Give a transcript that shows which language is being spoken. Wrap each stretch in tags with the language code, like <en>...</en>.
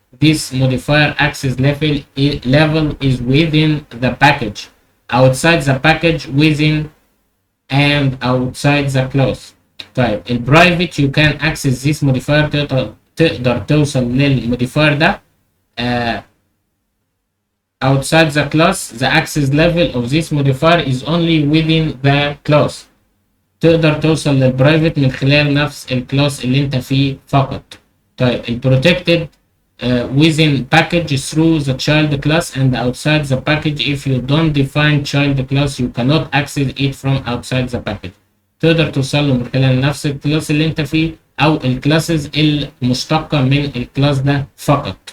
<en>This modifier access level is within the package، outside the package، within and outside the class. طيب البرايفت you can access this modifier،</en> <ar>تقدر توصل للموديفاير ده</ar> <en>outside the class. The access level of this modifier is only within the class.</en> <ar>تقدر توصل للبرايفت من خلال نفس الكلاس اللي انت فيه فقط.</ar> <en>طيب البروتكتد within package through the child class and outside the package. If you don't define child class you cannot access it from outside the package.</en> <ar>تقدر توصل له من خلال نفس الكلاس اللي انت فيه او الكلاسز المشتقة من الكلاس ده فقط.</ar>